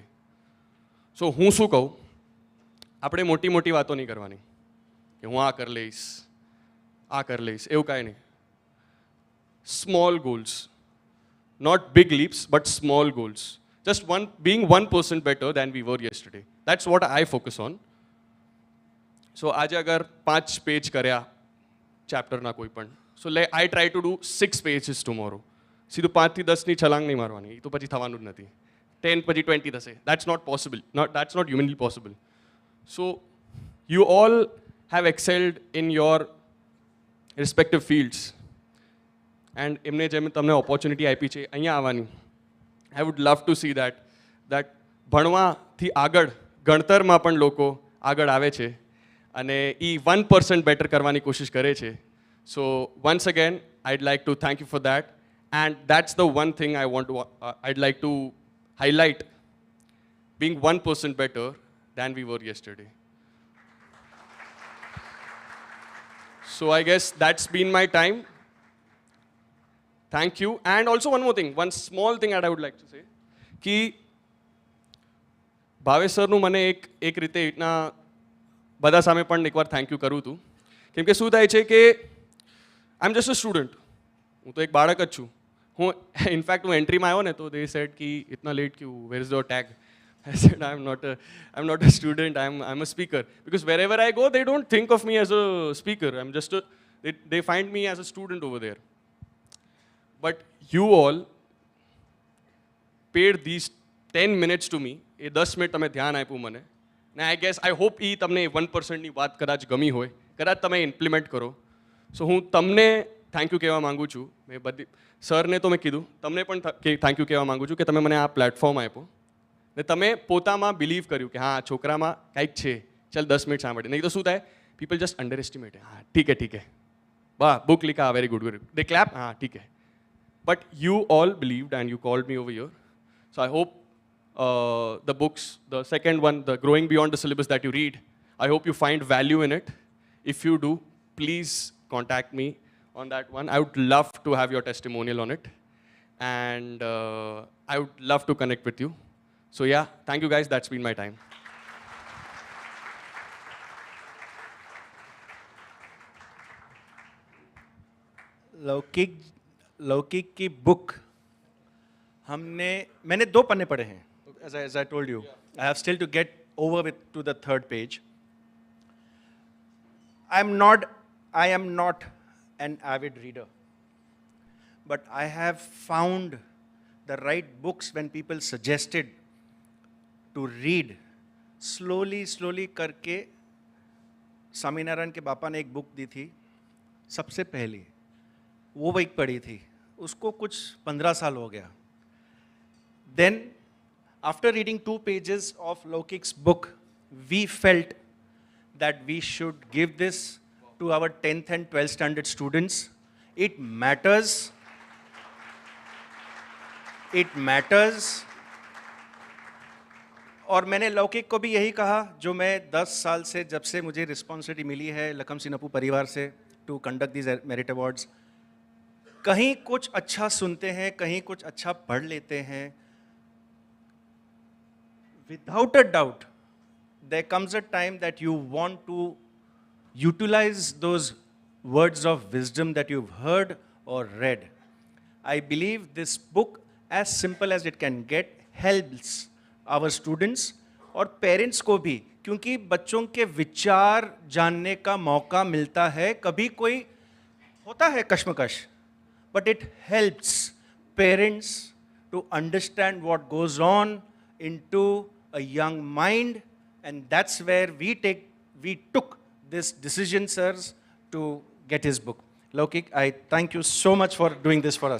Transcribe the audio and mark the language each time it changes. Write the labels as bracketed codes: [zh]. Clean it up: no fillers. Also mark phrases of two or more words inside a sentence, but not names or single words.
[gu] So હું શું કહું, આપણે મોટી મોટી વાતો નહીં કરવાની કે હું આ કરી લઈશ એવું કાંઈ નહીં. [en] Small goals, not big leaps, but small goals. Just being 1% better than we were yesterday. That's what I focus on. [gu] So આજે અગર 5 પેજ કર્યા ચેપ્ટરના કોઈ પણ, [en] so I try to do 6 pages tomorrow. [gu] સીધું 5 થી 10 ની છલાંગ નહીં મારવાની, એ તો પછી થવાનું જ નથી. 10 પછી 20 થશે. [en] That's not possible. That's not humanly possible. So you all have excelled in your respective fields. [gu] And એમને જેમ તમને ઓપોર્ચ્યુનિટી આપી છે અહીંયા આવવાની, [en] I would love to see that [gu] ભણવાથી આગળ ગણતરમાં પણ લોકો આગળ આવે છે અને એ 1% બેટર કરવાની કોશિશ કરે છે. [en] So once again, I'd like to thank you for that. And that's the one thing I'd like to highlight, being 1% better than we were yesterday. So I guess that's been my time. Thank you. And also one more thing, one small thing that I would like to say, [gu] कि ભાવેશ સરનું મને એક રીતે એટલા બધા સામે પણ એકવાર [en] thank you [gu] કરું હતું, કેમ કે શું થાય છે કે [en] I am just a student, [gu] હું તો એક બાળક જ છું. હું ઇનફેક્ટ હું એન્ટ્રીમાં આવ્યો ને તો [en] they said [gu] કે [hi] इतना लेट क्यों, [en] where is your tag? I said, I'm not a student, I'm a speaker. Because wherever I go, they don't think of me as a speaker. I'm just they find me as a student over there. But you all paid these 10 minutes to me. [gu] એ 10 મિનિટ તમે ધ્યાન આપ્યું મને. ને [en] I guess, I hope [gu] એ તમને 1% ની વાત કદાચ ગમી હોય, કદાચ તમે ઇમ્પ્લિમેન્ટ કરો. સો હું તમને [en] thank you [gu] કહેવા માંગુ છું. મેં બધી સરને તો મેં કીધું, તમને પણ [en] thank you [gu] કહેવા માંગુ છું કે તમે મને આ પ્લેટફોર્મ આપ્યો ને તમે પોતામાં બિલીવ કર્યું કે હા છોકરામાં કંઈક છે, ચાલ 10 મિનિટ સાંભળે. નહીં તો શું થાય, [en] people just underestimate. [hi] हाँ ठीक है वाह [gu] बुक लिखा, [en] very good, they clap, [gu] हाँ ठीक है. [en] But you all believed and you called me over here. So I hope the books, the second one, the Growing Beyond the Syllabus that you read, I hope you find value in it. If you do, please contact me on that one. I would love to have your testimonial on it. And I would love to connect with you. So yeah, thank you guys, that's been my time. [hi] लौकिक की बुक मैंने 2 पन्ने पढ़े हैं. [en] As I told you, I have still to get over to the 3rd page. I am not an avid reader, but I have found the right books when people suggested to read. [hi] slowly करके स्वामीनारायण के बापा ने एक बुक दी थी सबसे पहली, वो एक पढ़ी थी, उसको कुछ 15 साल हो गया. [en] Then after reading 2 pages of Laukik's book, we felt that we should give this to our 10th and 12th standard students. It matters. [hi] और मैंने लौकिक को भी यही कहा, जो मैं 10 साल से, जब से मुझे रिस्पॉन्सिबिलिटी मिली है लखमशी नपू परिवार से [en] to conduct these merit awards, [hi] कहीं कुछ अच्छा सुनते हैं, कहीं कुछ अच्छा पढ़ लेते हैं. [en] Without a doubt, there comes a time that you want to utilize those words of wisdom that you've heard or read. I believe this book, as simple as it can get, helps our students [hi] और पेरेंट्स को भी, क्योंकि बच्चों के विचार जानने का मौका मिलता है. कभी कोई होता है कश्मकश, [en] but it helps parents to understand what goes on into a young mind, and that's where we took this decision, sirs, to get his book. Laukik, I thank you so much for doing this for us.